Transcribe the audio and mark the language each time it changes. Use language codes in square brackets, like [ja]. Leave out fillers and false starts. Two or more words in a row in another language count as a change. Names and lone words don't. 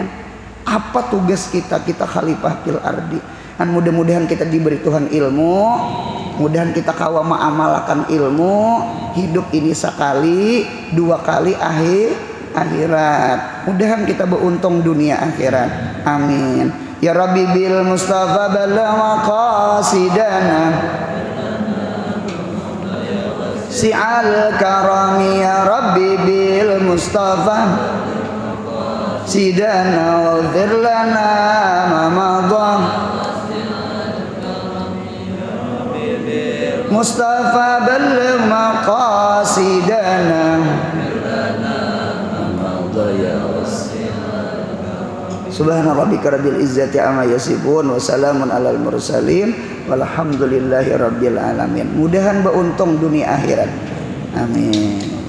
[bjn] Apa tugas kita [ar] خليفة في الأرض. [bjn] Dan mudah-mudahan kita diberi Tuhan ilmu, mudahan kita kawa ma'amalakan ilmu. Hidup ini sekali, 2 kali akhirat. Mudahan kita beruntung dunia akhirat, amin. [ar] يا رب بالمصطفى بلغ مقاصدنا واسع الكرم. يا رب بالمصطفى سيدنا واغفر لنا ما مضى. مصطفى بلغ مقاصدنا. سبحان ربك رب العزة عما يصفون وسلام على المرسلين والحمد لله رب العالمين. [bjn] Mudahan beruntung dunia akhirat, amin.